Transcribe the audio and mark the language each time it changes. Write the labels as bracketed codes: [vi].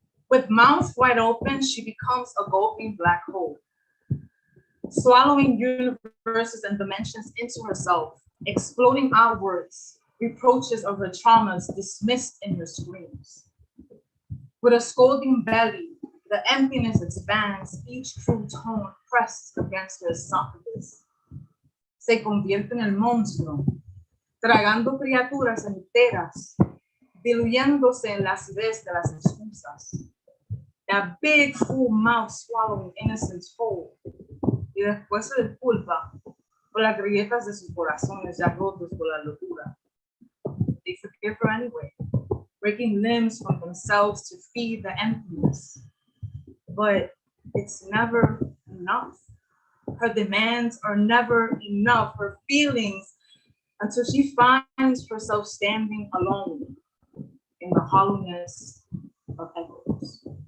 [en] With mouth wide open, she becomes a gulping black hole, swallowing universes and dimensions into herself, exploding outwards reproaches of her traumas dismissed in her screams. With a scolding belly, the emptiness expands, each true tone pressed against her esophagus. [es] Se convierte en el monstruo, tragando criaturas enteras, diluyéndose en la acidez de las excusas. [en] That big full mouth swallowing innocence whole, [es] y después se disculpa por las grietas de sus corazones ya rotos por la locura. [en] They forgive her anyway, breaking limbs from themselves to feed the emptiness. But it's never enough. Her demands are never enough. Her feelings, until she finds herself standing alone in the hollowness of echoes.